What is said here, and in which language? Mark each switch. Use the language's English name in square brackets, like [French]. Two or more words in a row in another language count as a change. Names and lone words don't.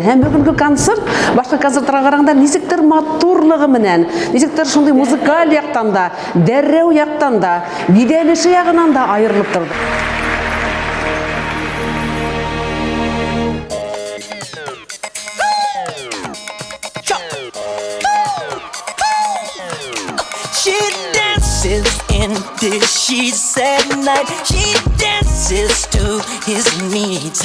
[Bashkir] Һәм бүгенге концерт башка концертларга караганда ничектер матурлыгы менән, ничектер шундый музыкаль яктан да, дәррәү яктан да, биделеше ягынан да аерылып торды. [English] In the sheets at night, she dances to his needs.